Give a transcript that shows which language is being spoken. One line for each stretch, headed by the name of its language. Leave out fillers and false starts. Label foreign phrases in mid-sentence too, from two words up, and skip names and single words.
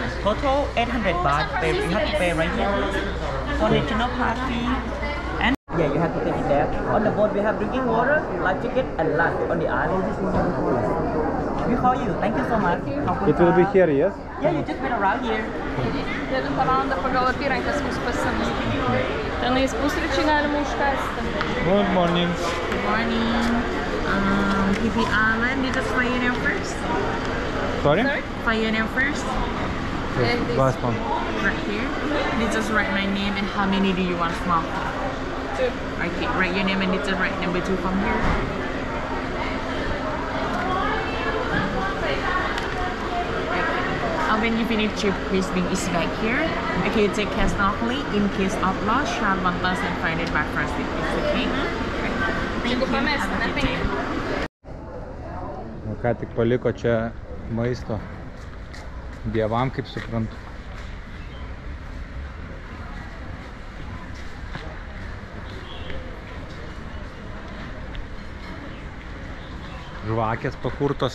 English: Total 800 baht. You have to pay right here for national park fee. And yeah, you have to take it there. On the boat we have drinking water, life jacket, and lunch on the island. We call you. Thank you so much. It will be here, yes? Yeah, you just went around here.
Lithuanian: 9 valandą pagal apyrankės mus pasiimti. Tenais pusryčiai galima užkasti.
English: Good morning. Good morning. PP Island, you just fly in there first? Sorry? Fly in there first? Yes, last one. Right here. You just write my name and how many do you want from? 2. Okay, write your name and you just write number 2 from here. When you finish your cruising is back here. Okay, you take care snorkeling. In case of loss, charge 1,500 baht first. Okay? Thank you. Have a good day.
Lithuanian: Ką tik paliko čia maisto dievam, kaip suprantu. Žvakės pakurtos.